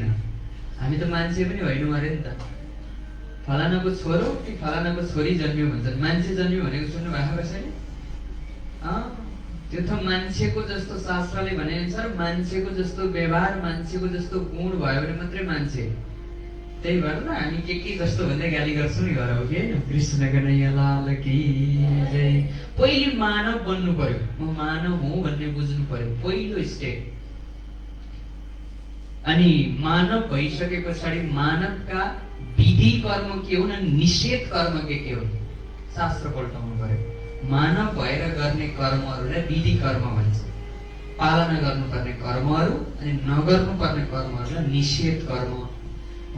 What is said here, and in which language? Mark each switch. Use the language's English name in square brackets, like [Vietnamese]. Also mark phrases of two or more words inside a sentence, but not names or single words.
[Nepali] हामी त मान्छे पनि होइनौँ अरे नि त। फलानाको छोरो कि फलानाको छोरी जन्मियो भन्छन्, मान्छे जन्मियो भनेको सुन्नु भएको कसैले? त्यो त मान्छेको जस्तो शास्त्रले भने अनुसार मान्छेको जस्तो व्यवहार, मान्छेको जस्तो गुण भयो भने मात्रै मान्छे। त्यही भएर त हामी के जस्तो भन्दै गाली गर्छौँ नि घर हो कि होइन। [Hindi] कृष्ण कन्हैया लाल की जय। [Nepali] पहिले मानव बन्नु पर्यो, म मानव हुँ भन्ने बुझ्नु पर्यो, पहिलो स्टेप। अनि मानव भइसके पछाडि मानवका विधि कर्म के हुन् अनि निषेध कर्म के हुन् शास्त्र पल्टाउनु पर्यो। मानव भएर गर्ने कर्महरूलाई विधि कर्म भन्छ, पालना गर्नुपर्ने कर्महरू अनि नगर्नुपर्ने कर्महरूलाई निषेध कर्म हो।